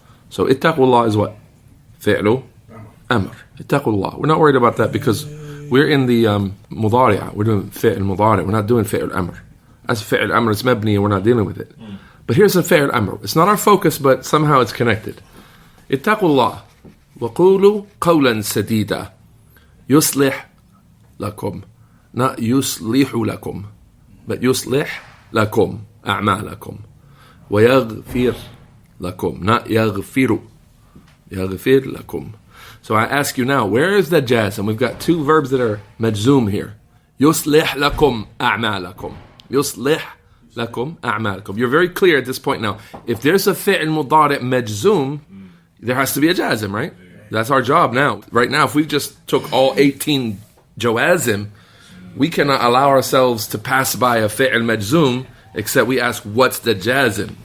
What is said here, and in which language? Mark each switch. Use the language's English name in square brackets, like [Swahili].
[English] So ittaqullah is what? Fi'lu Amr. Ittaqullah. We're not worried about that because we're in the mudari'ah. We're doing fi'l mudari'. We're not doing fi'l Amr. As fi'l Amr, it's mabni and we're not dealing with it. But here's a fi'l Amr. It's not our focus, but somehow it's connected. [Arabic] Ittaqullah wa qulu qawlan sadida. يصلح لكم not يصلح لكم but يصلح لكم أعمالكم ويغفر لكم not يغفر لكم. [English] So I ask you now, where is the jazm? And we've got two verbs that are majzoom here. [Arabic] يصلح لكم أعمالكم يصلح لكم أعمالكم. [English] You're very clear at this point now. If there's a fi'l mudari' majzoom, there has to be a jazm, right? That's our job now. Right now, if we just took all 18 jawazim, we cannot allow ourselves to pass by a fi'l majzoom, except we ask, what's the jazim?